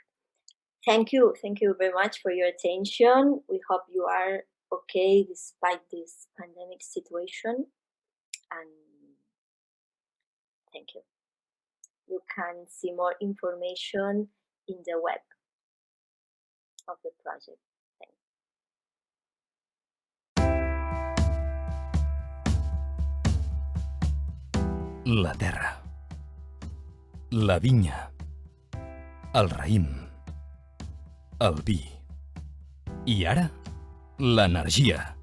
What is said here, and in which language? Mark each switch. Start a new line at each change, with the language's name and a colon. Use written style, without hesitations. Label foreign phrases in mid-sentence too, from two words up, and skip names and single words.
English: Thank you very much for your attention. We hope you are okay despite this pandemic situation, and thank you. You can see more information in the web of the project.
Catalan: La terra, la vinya, el raïm, el vi i ara l'energia.